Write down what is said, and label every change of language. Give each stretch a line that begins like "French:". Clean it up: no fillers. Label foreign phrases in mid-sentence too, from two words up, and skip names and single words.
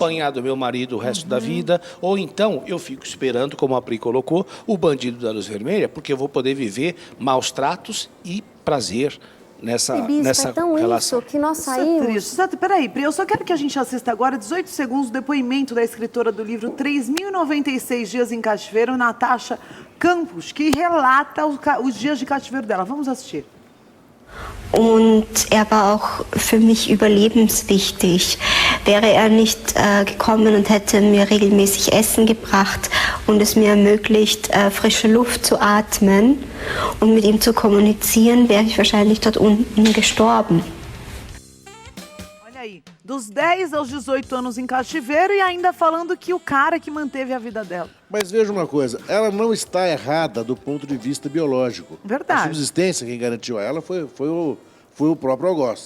Portuguese: apanhar do meu marido o resto da vida, ou então eu fico esperando, como a Pri colocou, o bandido da luz vermelha, porque eu vou poder viver maus tratos e prazer nessa Bispo, é tão relação. isso que nós Isso é saímos... triste. Peraí, Pri, eu só quero que a gente assista agora 18 segundos o depoimento da escritora do livro 3.096 Dias em Cativeiro, Natasha Campos, que relata os dias de cativeiro dela. Vamos assistir.
German: Und war auch für mich überlebenswichtig. Wäre nicht gekommen und hätte mir regelmäßig Essen gebracht und es mir ermöglicht, frische Luft zu atmen und mit ihm zu kommunizieren, wäre ich wahrscheinlich dort unten gestorben.
Portuguese: Olha aí, dos 10 aos 18 anos em cativeiro e ainda falando que o cara que manteve a vida dela. Mas veja uma coisa, ela não está errada do ponto de vista biológico. Verdade. A subsistência, quem garantiu a ela foi o próprio algoz.